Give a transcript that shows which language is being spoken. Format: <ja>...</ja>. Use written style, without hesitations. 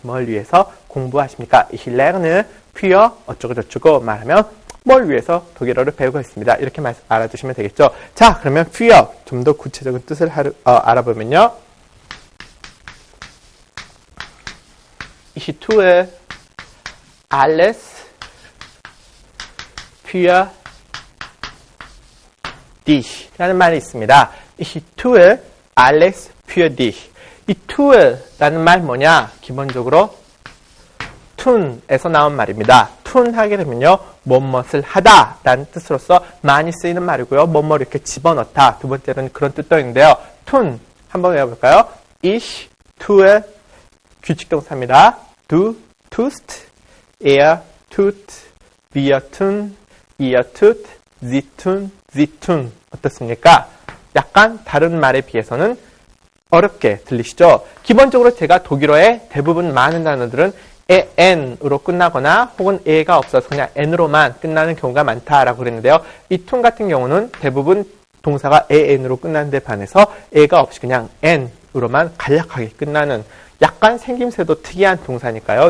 <ko>뭘 위해서 공부하십니까?</ko> <de>Ich lerne für</de> <ko>어쩌고저쩌고 말하면 뭘 위해서 독일어를 배우고 있습니다. 이렇게 알아두시면 되겠죠. 자, 그러면 für 좀 더 구체적인 뜻을 알아보면요.</ko> <de>Ich tue alles für dich</de> <ko>라는 말이 있습니다.</ko> <de>Ich tue alles für dich.</de> <ko>이 tue 라는 말 뭐냐? 기본적으로 tun에서 나온 말입니다. tun 하게 되면요. 뭐뭇을 하다 라는 뜻으로서 많이 쓰이는 말이고요. 뭐뭐 이렇게 집어넣다. 두 번째로는 그런 뜻도 있는데요. tun 한번 외워볼까요?</ko> <de>Ich tue</de> <ko>규칙동사입니다.</ko> <de>Du tust, er tut, wir tun, ihr tut, sie tun, sie tun.</de> <ko>어떻습니까? 약간 다른 말에 비해서는 어렵게 들리시죠? 기본적으로 제가 독일어의 대부분 많은 단어들은 n으로 끝나거나 혹은 e가 없어서 그냥 n으로만 끝나는 경우가 많다라고 그랬는데요. 이 tun 같은 경우는 대부분 동사가 n으로 끝나는 데 반해서 e가 없이 그냥 n으로만 간략하게 끝나는 약간 생김새도 특이한 동사니까요.</ko>